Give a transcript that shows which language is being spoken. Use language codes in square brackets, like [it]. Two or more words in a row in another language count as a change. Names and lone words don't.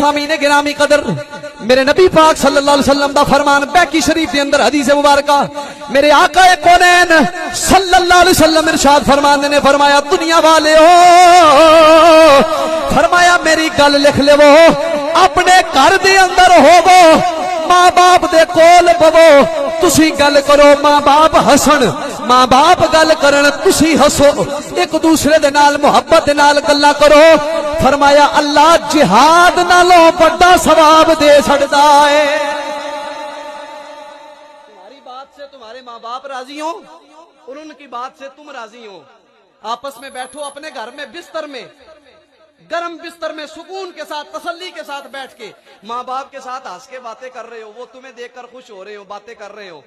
[pa] سامعین گرامی قدر میرے نبی پاک [ar] صلی اللہ علیہ وسلم [pa] دا فرمان بیکی شریف کے اندر حدیث مبارکہ میرے آقا کونین [ar] صلی اللہ علیہ وسلم [pa] ارشاد فرماندے نے فرمایا دنیا والے ہو فرمایا میری گل لکھ لے وہ اپنے گھر دے اندر ہوو ماں باپ دے کول بوو تسی گل کرو ماں باپ ہسن ماں باپ گل کرن تسی ہسو ایک دوسرے دے نال محبت دے نال گلاں کرو. فرمایا اللہ جہاد نالوں بڑا ثواب دے چھڑدا ہے. [ur] تمہاری بات سے تمہارے ماں باپ راضی ہوں اور ان کی بات سے تم راضی ہو. آپس میں بیٹھو اپنے گھر میں بستر میں گرم بستر میں سکون کے ساتھ تسلی کے ساتھ بیٹھ کے ماں باپ کے ساتھ ہنس کے باتیں کر رہے ہو وہ تمہیں دیکھ کر خوش ہو رہے ہو باتیں کر رہے ہو.